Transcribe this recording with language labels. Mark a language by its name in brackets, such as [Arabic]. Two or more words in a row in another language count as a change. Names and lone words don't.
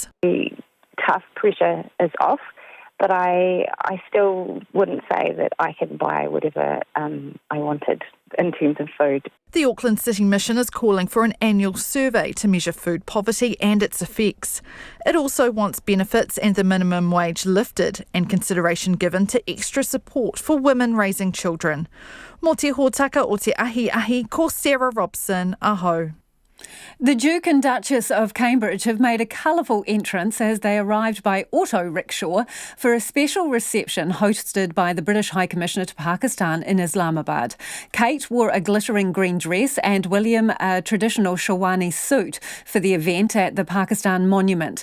[English] The tough pressure is off. But I still wouldn't say that I can buy whatever I wanted in terms of food. The Auckland City Mission is calling for an annual survey to measure food poverty and its effects. It also wants benefits and the minimum wage lifted and consideration given to extra support for women raising children. [Māori] Mō te hōtaka o te ahi, ko Sarah Robson, aho. [English] The Duke and Duchess of Cambridge have made a colourful entrance as they arrived by auto rickshaw for a special reception hosted by the British High Commissioner to Pakistan in Islamabad. Kate wore a glittering green dress and William a traditional Sherwani suit for the event at the Pakistan Monument.